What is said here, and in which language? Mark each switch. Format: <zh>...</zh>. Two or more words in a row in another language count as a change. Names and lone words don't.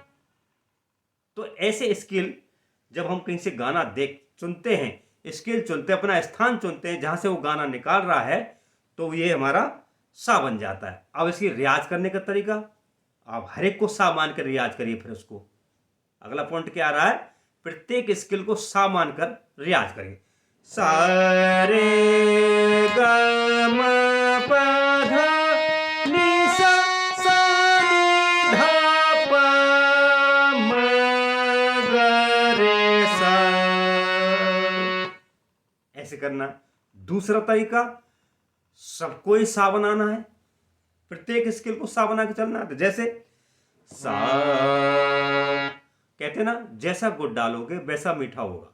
<hi>तो ऐसे स्केल जब हम कहीं से गाना देख चुनते हैं, स्केल चुनते हैं, अपना स्थान चुनते हैं जहां से वो गाना निकाल रहा है, तो ये हमारा सा बन जाता है। अब इसकी रियाज करने का तरीका, आप हर एक को सा मान कर रियाज करिए। फिर उसको अगला पॉइंट क्या आ रहा है, प्रत्येक स्किल को सा मानकर रियाज करिए। सा रे ग म प ध नि सा, सा नि धा प म ग रे सा, ऐसे करना। दूसरा तरीका, सबको ही सा बनाना है, प्रत्येक स्किल को सा बना के चलना है। जैसे सा, कहते ना जैसा गुड़ डालोगे वैसा मीठा होगा।</hi>